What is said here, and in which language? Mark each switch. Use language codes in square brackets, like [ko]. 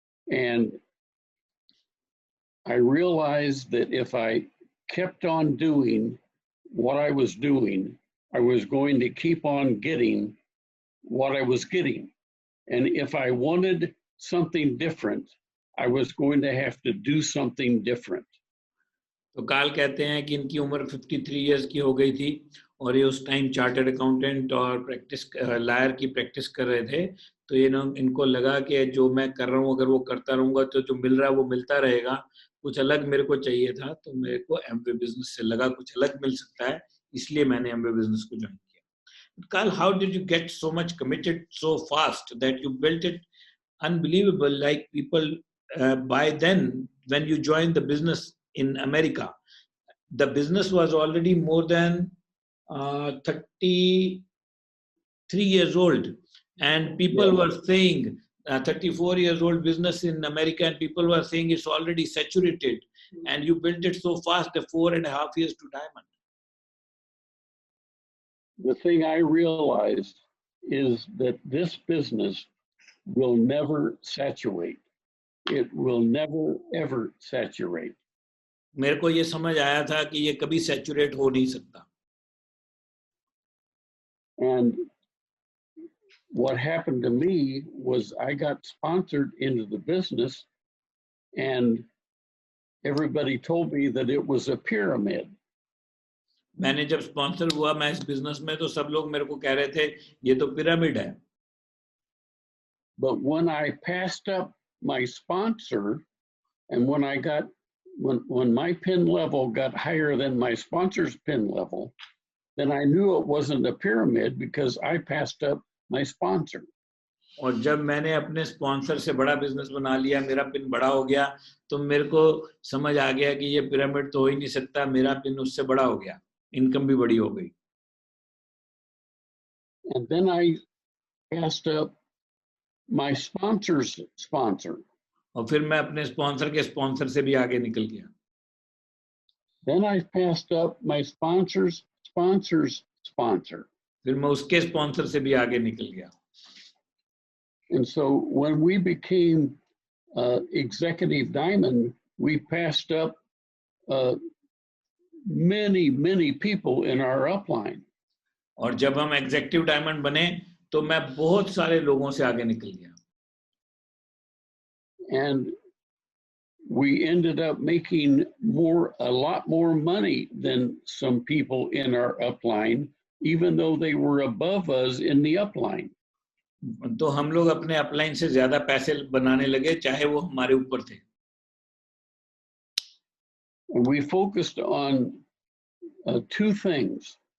[en] And I realized that if I kept on doing what I was doing, I was going to keep on getting what I was getting. And if I wanted something different, I was going to have to do something different. [hi] तो काल कहते हैं कि इनकी उम्र 53 years की हो गई थी और ये उस टाइम चार्टर्ड अकाउंटेंट और लायर की प्रैक्टिस कर रहे थे, तो ये इनको लगा कि जो मैं कर रहा हूँ अगर वो करता रहूँगा तो जो मिल रहा है वो मिलता रहेगा, कुछ अलग मेरे को चाहिए था, तो मेरे को एमबीए बिजनेस से लगा कुछ अलग मिल सकता है, इसलिए मैंने एमबीए बिजनेस को ज्वाइन किया. [en] Carl, how did you get so much committed so fast that you built it unbelievable? Like people by then, when you joined the business in America, the business was already more than 33 years old, and people were saying 34 years old business in America, and people were saying it's already saturated, and you built it so fast, the 4.5 years to diamond. The thing I realized is that this business will never saturate. It will never ever saturate. [hi] मेरे को ये समझ आया था कि ये कभी saturate हो नहीं सकता. [en] And what happened to me was I got sponsored into the business, and everybody told me that it was a pyramid. [hi] मैंने जब स्पॉन्सर हुआ मैं इस बिजनेस में, तो सब लोग मेरे को कह रहे थे ये तो पिरामिड है. [en] But when I passed up my sponsor, and when my pin level got higher than my sponsor's pin level, then I knew it wasn't a pyramid because I passed up my sponsor. [hi] और जब मैंने अपने sponsor से बड़ा business बना लिया, मेरा pin बड़ा हो गया, तो मेरे को समझ आ गया कि ये पिरामिड तो हो ही नहीं सकता, मेरा पिन उससे बड़ा हो गया, इनकम भी बड़ी हो गई. [en] And then I passed up my sponsor's sponsor. [hi] और फिर मैं अपने स्पॉन्सर के स्पॉन्सर से भी आगे निकल गया. [en] Then I passed up my sponsor's sponsor's sponsor. [hi] फिर मैं उसके स्पॉन्सर से भी आगे निकल गया. [en] And so when we became Executive Diamond, we passed up many people in our upline. [hi] और जब हम एग्जीक्यूटिव डायमंड बने, तो मैं बहुत सारे लोगों से आगे निकल गया. [en] And we ended up making a lot more money than some people in our upline, even though they were above us in the upline. [hi] तो हम लोग अपने अपलाइन से ज्यादा पैसे बनाने लगे, चाहे वो हमारे ऊपर थे. [en] And we focused on two things.